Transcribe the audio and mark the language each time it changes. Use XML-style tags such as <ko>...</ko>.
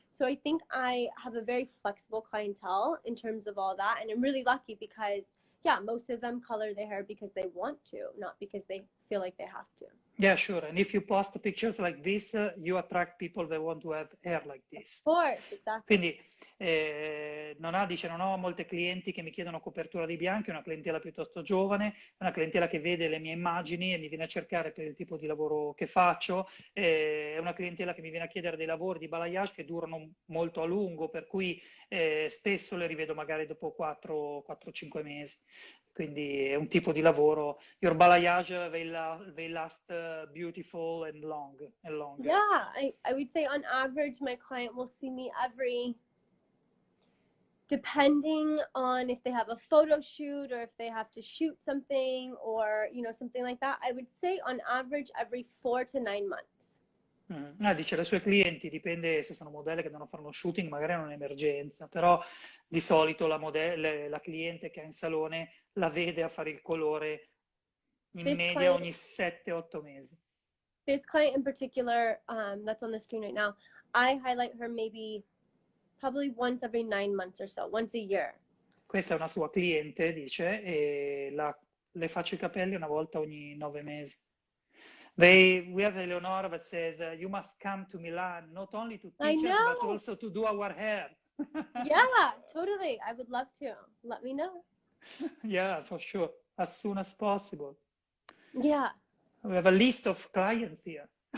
<en>So I think I have a very flexible clientele in terms of all that. And I'm really lucky because, yeah, most of them color their hair because they want to, not because they feel like they have to. Yeah, sure. And if you post pictures like this, you attract people that want to have hair like this. Of course, exactly.</en> <it>Quindi dice, non ho molte clienti che mi chiedono copertura di Bianca, è una clientela piuttosto giovane, è una clientela che vede le mie immagini e mi viene a cercare per il tipo di lavoro che faccio, è una clientela che mi viene a chiedere dei lavori di balayage che durano molto a lungo, per cui spesso le rivedo magari dopo 4-5 mesi. Quindi è un tipo di lavoro.</it> <en>Your balayage, they last beautiful and long and longer. Yeah, I would say on average, my client will see me depending on if they have a photo shoot or if they have to shoot something or, something like that, I would say on average every 4 to 9 months.</en> <it>Dice le sue clienti, dipende se sono modelle che devono fare uno shooting, magari è un'emergenza, però di solito la cliente che ha in salone la vede a fare il colore in media ogni 7-8 mesi.</it> <en>This client in particular, that's on the screen right now, I highlight her probably once every 9 months or so, once a year.</en> <it>Questa è una sua cliente, dice, e le faccio i capelli una volta ogni 9 mesi.</it> <en>We have Eleonora that says, you must come to Milan, not only to teach us, but also to do our hair. Yeah, totally. I would love to. Let me know. Yeah, for sure. As soon as possible. Yeah. We have a list of clients here.</en>